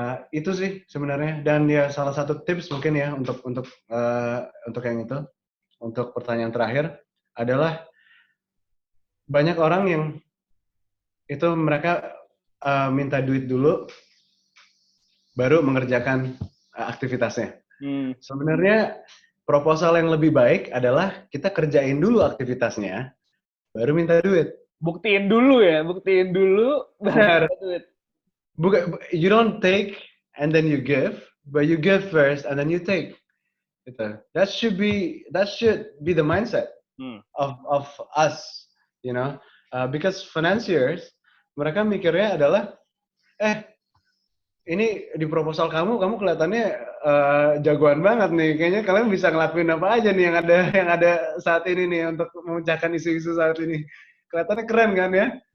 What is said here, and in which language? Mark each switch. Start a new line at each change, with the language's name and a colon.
Indonesian: Itu sih sebenarnya, dan ya salah satu tips mungkin ya untuk yang itu, untuk pertanyaan terakhir adalah banyak orang yang itu mereka minta duit dulu, baru mengerjakan aktivitasnya. Sebenarnya proposal yang lebih baik adalah kita kerjain dulu aktivitasnya, baru minta duit. Buktiin dulu, baru minta duit.
English: You don't take and then you give, but you give first and then you take. That should be the mindset of us, you know. Because financiers,
Indonesian: mereka mikirnya adalah, ini di proposal kamu kelihatannya jagoan banget nih. Kayaknya kalian bisa ngelakuin apa aja nih yang ada saat ini nih untuk memecahkan isu-isu saat ini. Kelihatannya keren kan ya?